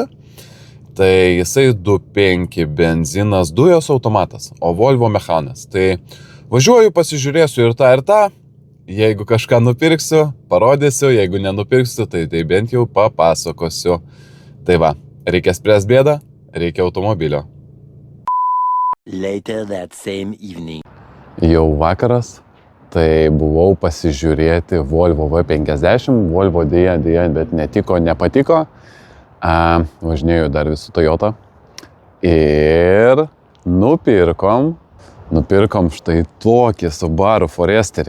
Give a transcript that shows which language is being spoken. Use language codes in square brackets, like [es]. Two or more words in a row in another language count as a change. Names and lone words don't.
[lt] Tai jisai 2.5 benzinas dujos automatas, o Volvo mechanas. Tai važiuoju, pasižiūrėsiu ir tą. Jeigu kažką nupirksiu, parodysiu, jeigu nenupirksiu, tai bent jau papasakosiu. Tai va, reikia spręsti bėdą, reikia automobilio. [en] Later that same evening. [lt] Jau vakaras, tai buvau pasižiūrėti Volvo V50, Volvo dėja, bet nepatiko. Važinėjau dar visų Toyota. Ir nupirkom štai tokį Subaru Foresterį.